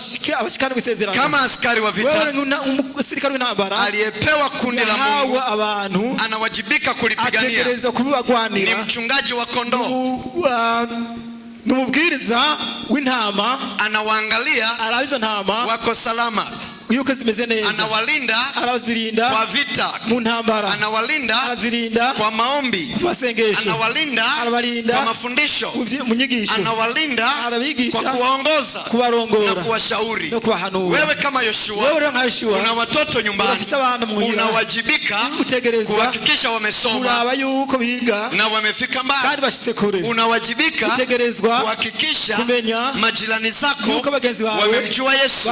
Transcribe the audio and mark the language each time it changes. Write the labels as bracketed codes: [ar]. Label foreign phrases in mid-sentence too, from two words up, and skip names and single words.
[sw] Kama askari wa vita aliyepewa kundi la Mungu, anawajibika kulipigania. Ni mchungaji wa kondoo, [rn] numubwiriza w'intama, [sw] anawaangalia wako salama, [rn] yuko zimeze neza, [sw] anawalinda kwa vita, [rn] mu ntambara [sw] anawalinda kwa maombi, [rn] ku masengesho, [sw] anawalinda kwa mafundisho, [rn] mu nyigisho, [sw] anawalinda kwa kuwaongoza, [rn] kuwarongora [sw] na kuwashauri. Wewe kama Yoshua, una watoto nyumbani, unawajibika kuhakikisha wamesoma na wamefika mbali. Unawajibika kuhakikisha majirani zako wamemjua Yesu.